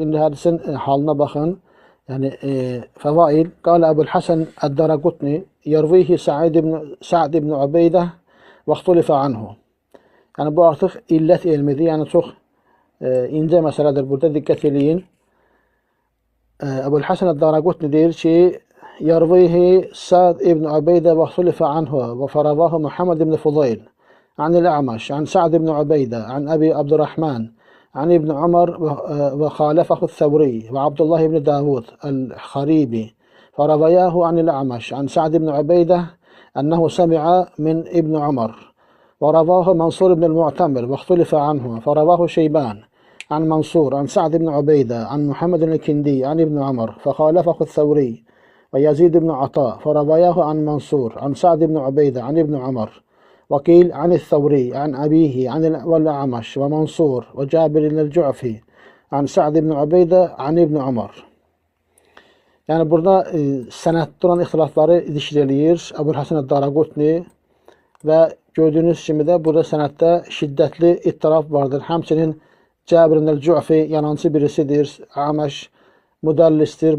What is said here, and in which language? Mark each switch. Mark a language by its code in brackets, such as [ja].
[az] İndi hədisin halına baxın. Yəni, Fəvail, qalə Əbul Həsən Əd-Daraqutni, [ar] yarvihi Sa'd ibn Ubeydə və ixtilifə anhu. [az] Yəni, bu artıq illət elmidir. Yəni, çox incə məsələdir. Burada diqqət eləyin. Əbul Həsən Əd-Daraqutni deyir ki, [ar] yarvihi Sa'd ibn Ubeydə və ixtilifə anhu və fəravahu Muhammed ibn Fudayl عن الأعمش عن سعد بن عبيدة عن أبي عبد الرحمن عن ابن عمر وخالفه الثوري وعبد الله بن داود الخريبي فروياه عن الأعمش عن سعد بن عبيدة أنه سمع من ابن عمر ورواه منصور بن المعتمر واختلف عنه فرواه شيبان عن منصور عن سعد بن عبيدة عن محمد الكندي عن ابن عمر فخالفه الثوري ويزيد بن عطاء فروياه عن منصور عن سعد بن عبيدة عن ابن عمر وقيل عن الثوري عن أبيه عن والأعمش ومنصور وجابر الجعفي عن سعد بن عبيدة عن ابن عمر. [az] Yəni burada sənəddə olan ixtilafları zikr eləyir Əbul Həsən Əd-Daraqutni və gördüyünüz kimi də burada sənəddə şiddətli ittiraf vardır. Həmçinin Cabir el-Cu'fi yalancı birisidir, Amaş müdəllistir.